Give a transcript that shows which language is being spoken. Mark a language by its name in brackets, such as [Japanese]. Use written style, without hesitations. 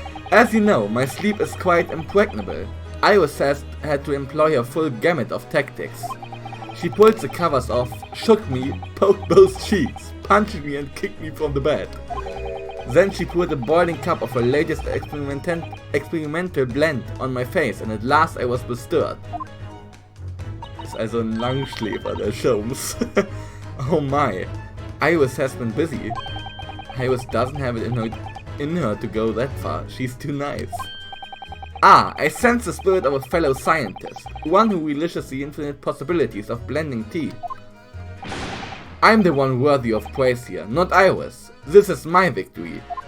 [English] As you know, my sleep is quite impregnable. Iris had to employ her full gamut of tactics. She pulled the covers off, shook me, poked both cheeks, punched me and kicked me from the bed. Then she poured a boiling cup of her latest experimental blend on my face and at last I was bestirred. [German] Ist also ein Langschläfer, der Sholmes. [English] Oh my. Iris has been busy. Iris doesn't have it in her to go that far. She's too nice. Ah, I sense the spirit of a fellow scientist, one who relishes the infinite possibilities of blending tea. I'm the one worthy of praise here, not Iris. This is my victory.